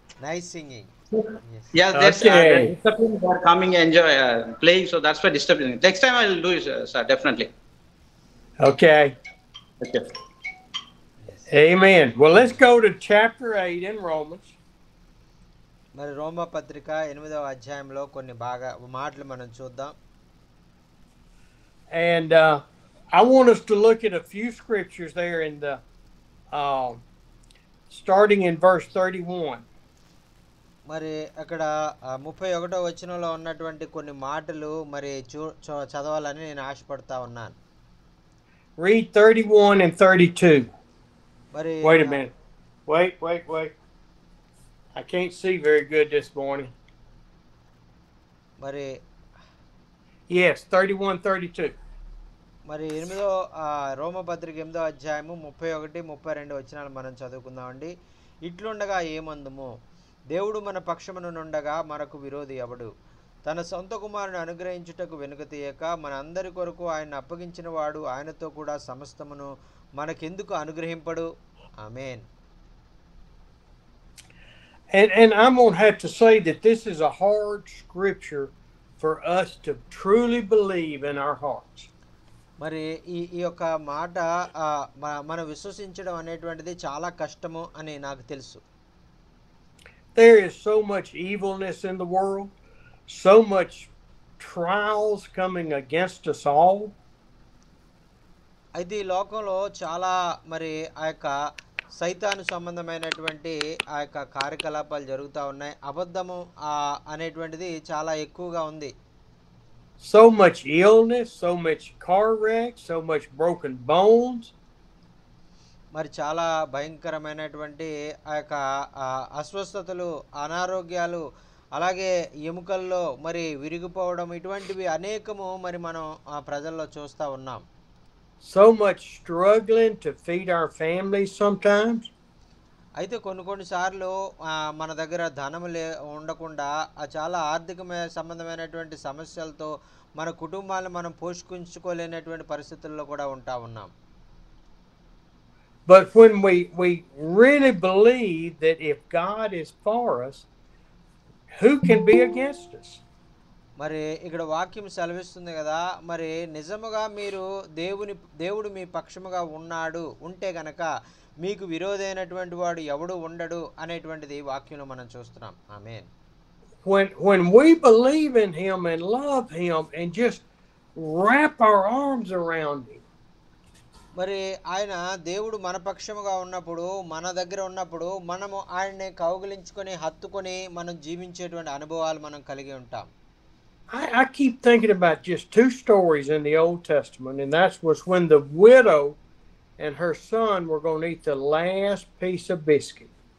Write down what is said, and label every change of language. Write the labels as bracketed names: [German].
[English] Nice singing. Yes. Yeah, that's discipline. They are coming, enjoy playing, so that's why disturbing. Next time I will do it, sir. Definitely. Okay. Amen. Well, let's go to chapter 8 in Romans. [Telugu] మరి రోమా పత్రిక 8వ అధ్యాయంలో కొన్ని మాటలు మనం చూద్దాం. [English] And I want us to look at a few scriptures there in the starting in verse 31. [Telugu] మరి అక్కడ 31వ వచనంలో ఉన్నటువంటి కొన్ని మాటలు మరి చదవాలని నేను ఆశపడతా ఉన్నాను. [English] Read 31 and 32. [Telugu] మరి [English] Wait a minute. Wait. I can't see very good this morning. [Telugu] మరి [English] Yes, 31, 32. [Telugu] మరి రోమా పత్రిక 8వ అధ్యాయము 31, 32 వచనాలు మనం చదువుకుందామండి. ఇట్లుండగా ఏమందుము, దేవుడు మన పక్షమునుండగా మనకు విరోధి ఎవడు? తన సొంత కుమారుని అనుగ్రహించుటకు వెనుక తీయక మన అందరి కొరకు ఆయన అప్పగించిన వాడు ఆయనతో కూడా సమస్తమును మనకెందుకు అనుగ్రహింపడు? ఆమేన్. [English] And I'm going to have to say that this is a hard scripture for us to truly believe in our hearts. [Telugu] మరి ఈ యొక్క మాట మనం విశ్వసించడం అనేటువంటిది చాలా కష్టము అని నాకు తెలుసు. [English] There is so much evilness in the world, so much trials coming against us all. [Telugu] అయితే ఈ లోకంలో చాలా మరి ఆ యొక్క సైతాను సంబంధమైనటువంటి ఆ యొక్క కార్యకలాపాలు జరుగుతూ ఉన్నాయి. అబద్ధము అనేటువంటిది చాలా ఎక్కువగా ఉంది. [English] So much illness, so much car wrecks, so much broken bones. [Telugu] మరి చాలా భయంకరమైనటువంటి ఆ యొక్క అస్వస్థతలు, అనారోగ్యాలు, అలాగే ఎముకల్లో మరి విరిగిపోవడం, ఇటువంటివి అనేకము మరి మనం ప్రజల్లో చూస్తూ ఉన్నాం. [English] So much struggling to feed our families sometimes. [Telugu] అయితే కొన్ని సార్లు మన దగ్గర ధనం ఉండకుండా చాలా ఆర్థిక సంబంధమైనటువంటి సమస్యలతో మన కుటుంబాలను మనం పోషించుకోలేనటువంటి పరిస్థితుల్లో కూడా ఉంటా ఉన్నాం. [English] But when we really believe that if God is for us, who can be against us? [Telugu] మరి ఇక్కడ వాక్యం సెలవిస్తుంది కదా, మరి నిజముగా మీరు దేవుడు మీ పక్షముగా ఉంటే గనక మీకు విరోధైనటువంటి వాడు ఎవడు ఉండడు అనేటువంటిది వాక్యంలో మనం చూస్తున్నాం. ఆమేన్. [English] When we believe in him and love him and just wrap our arms around him. [Telugu] మరి ఆయన దేవుడు మన పక్షముగా ఉన్నప్పుడు, మన దగ్గర ఉన్నప్పుడు మనము ఆయన్ని కౌగిలించుకొని హత్తుకొని మనం జీవించేటువంటి అనుభవాలు మనం కలిగి ఉంటాం. [English] I keep thinking about just two stories in the Old Testament, and that was when the widow and her son were going to eat the last piece of biscuit.